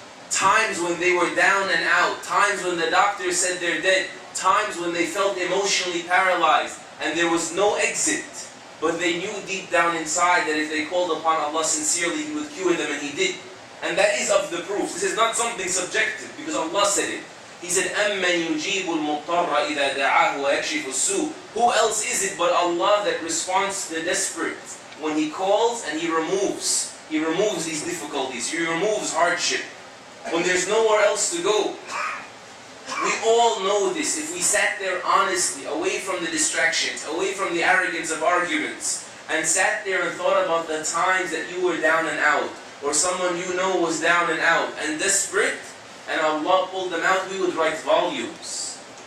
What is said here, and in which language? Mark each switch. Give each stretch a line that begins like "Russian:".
English: Times when they were down and out, times when the doctor said they're dead, times when they felt emotionally paralyzed and there was no exit, but they knew deep down inside that if they called upon Allah sincerely, He would cure them, and He did. And that is of the proofs. This is not something subjective, because Allah said it. He said,
Arabic: أَمَّنْ يُجِيبُ الْمُضْطَرَّ إِذَا دَعَاهُ وَيَكْشِفُ السُّوءَ.
English: Who else is it but Allah that responds to the desperate when He calls and He removes? He removes these difficulties. He removes hardship. When there's nowhere else to go. We all know this. If we sat there honestly, away from the distractions, away from the arrogance of arguments, and sat there and thought about the times that you were down and out, or someone you know was down and out, and desperate, and Allah pulled them out, we would write volumes.